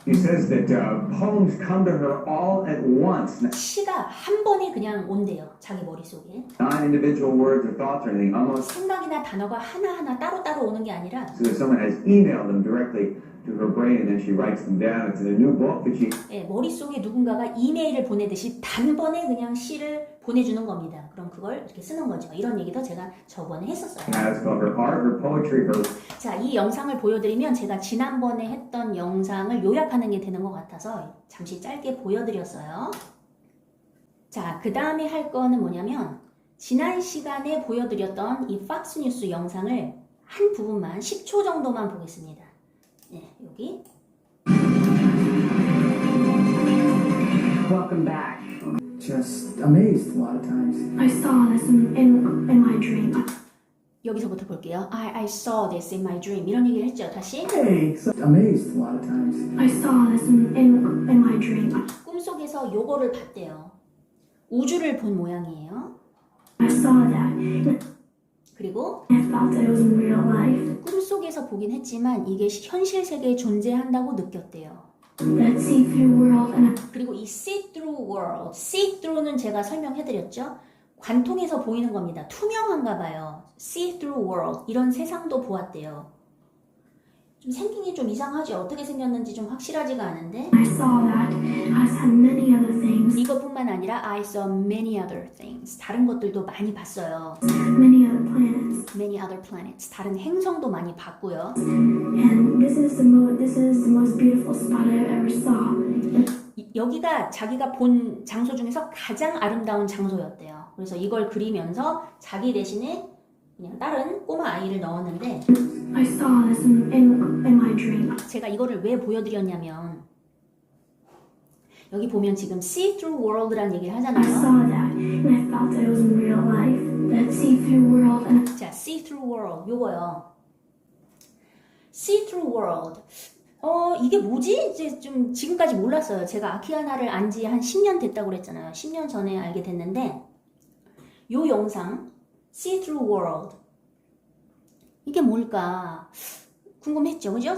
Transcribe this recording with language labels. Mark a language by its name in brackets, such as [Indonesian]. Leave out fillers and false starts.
[English] She says that poems come to her all at once. [Korean] 시가 한 번에 그냥 온대요. 자기 머릿속에. [English] Not individual words or thoughts or anything. Almost [Korean] 생각이나 단어가 하나하나 따로따로 오는 게 아니라 [English] so that someone has emailed them directly to her brain and then she writes them down. It's in a new book that she [Korean] 머릿속에 누군가가 이메일을 보내듯이 단번에 그냥 시를 보내주는 겁니다. 그럼 그걸 이렇게 쓰는 거죠. 이런 얘기도 제가 저번에 했었어요. [English] has called her art, her poetry, her [Korean] 자, 이 영상을 보여드리면 제가 지난번에 했던 영상을 요약하는 게 되는 것 같아서 잠시 짧게 보여드렸어요. 자, 그 다음에 할 거는 뭐냐면 지난 시간에 보여드렸던 이 팍스뉴스 영상을 한 부분만 10초 정도만 보겠습니다. 네, 여기. [English] Welcome back. Just amazed a lot of times. I saw this in my dream. [Korean] 여기서부터 볼게요. [English] I saw this in my dream. [Korean] 이런 얘기를 했죠. 다시. [English] Hey, so amazed a lot of times. I saw this in my dream. [Korean] 꿈속에서 요거를 봤대요. 우주를 본 모양이에요. [English] I saw that. [Korean] 그리고 [English] I felt that it was in real life. [Korean] 꿈속에서 보긴 했지만 이게 현실 세계에 존재한다고 느꼈대요. [English] That see-through world, and [Korean] 그리고 이 see-through world, see-through는 제가 설명해드렸죠. 관통해서 보이는 겁니다. 투명한가 봐요. see-through world, 이런 세상도 보았대요. 좀 생긴 게 좀 이상하죠. 어떻게 생겼는지 좀 확실하지가 않은데 [English] I saw that as had many other things, [Korean] 이것뿐만 아니라 [English] I saw many other things. [Korean] 다른 것들도 많이 봤어요. [English] many other planets. Many other planets. [Korean] 다른 행성도 많이 봤고요. And this is the most beautiful spot I ever saw. 여기가 자기가 본 장소 중에서 가장 아름다운 장소였대요. 그래서 이걸 그리면서 자기 대신에 그냥 다른 꼬마 아이를 넣었는데 [English] I saw this in my dream. [Korean] 제가 이거를 왜 보여드렸냐면 여기 보면 지금 see-through world라는 얘기를 [English] I [Korean] 하잖아요. [English] saw that, and I felt that it was in real life. That see-through world, and [Korean] 자, see-through world 요거요. see-through world. 이게 뭐지? 이제 좀 지금까지 몰랐어요. 제가 아키아나를 안 지 한 10년 됐다고 그랬잖아요. 10년 전에 알게 됐는데 요 영상 see-through world 이게 뭘까 궁금했죠, 그죠?